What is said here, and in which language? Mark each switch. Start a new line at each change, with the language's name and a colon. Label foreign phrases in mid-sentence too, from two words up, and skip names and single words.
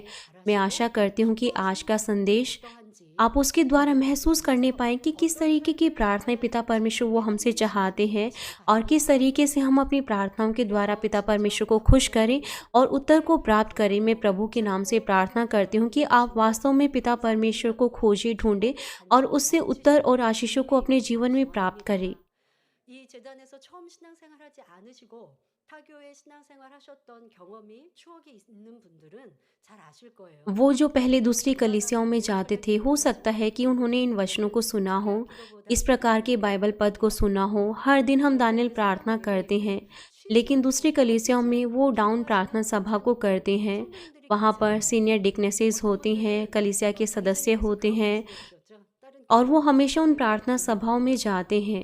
Hindi: मैं आशा करती हूँ कि आज का संदेश आप उसके द्वारा महसूस करने पाएँ कि किस तरीके की प्रार्थनाएं पिता परमेश्वर वो हमसे चाहते हैं और किस तरीके से हम अपनी प्रार्थनाओं के द्वारा पिता परमेश्वर को खुश करें और उत्तर को प्राप्त करें। मैं प्रभु के नाम से प्रार्थना करती हूँ कि आप वास्तव में पिता परमेश्वर को खोजें, ढूंढें और उससे उत्तर और आशीषों को अपने जीवन में प्राप्त करें।
Korean: 이 재단에서 처음 신앙생활하지 않으시고 타교회 신앙생활하셨던 경험이 추억이 있는 분들은 잘 아실 거예요.
Hindi: वो जो पहले दूसरी कलीसियाओं में जाते थे, हो सकता है कि उन्होंने इन वचनों को सुना हो, इस प्रकार के बाइबल पद को सुना हो। हर दिन हम दानियल प्रार्थना करते हैं, लेकिन दूसरी कलीसियाओं में वो डाउन प्रार्थना सभा को करते हैं। वहाँ पर
English: senior deaconesses
Hindi: होती हैं, कलीसिया के सदस्य होते हैं और वो हमेशा उन प्रार्थना सभाओं में जाते हैं।